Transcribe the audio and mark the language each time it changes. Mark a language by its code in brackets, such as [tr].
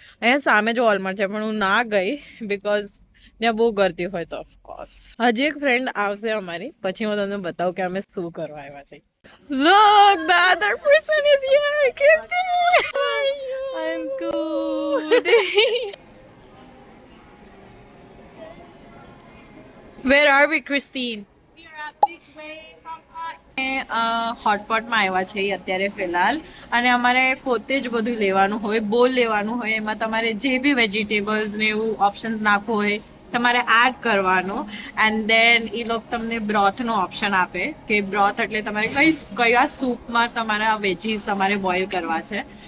[gu] અહીંયા સામે જ વોલમાર્ટ છે પણ હું ના ગઈ બિકોઝ ત્યાં બહુ ગરદી હોય તો ઓફકોર્સ. હજી એક ફ્રેન્ડ આવશે અમારી, પછી હું તમને બતાવું કે અમે શું કરવા આવ્યા છે. [en] Look, the other person is here. Christine! How are you? I'm good. Where are we, Christine? We are at Big Wave Hotpot. [gu] હોટપોટમાં આવ્યા છે અત્યારે ફિલહાલ, અને અમારે પોતે જ બધું લેવાનું હોય, બોલ લેવાનું હોય. એમાં તમારે જે બી વેજીટેબલ્સ ને એવું ઓપ્શન્સ નાખવું હોય તમારે એડ કરવાનું. એન્ડ દેન એ લોકો તમને બ્રોથનો ઓપ્શન આપે કે બ્રોથ એટલે તમારે કયા સૂપમાં તમારા વેજીસ તમારે બોઇલ કરવા છે.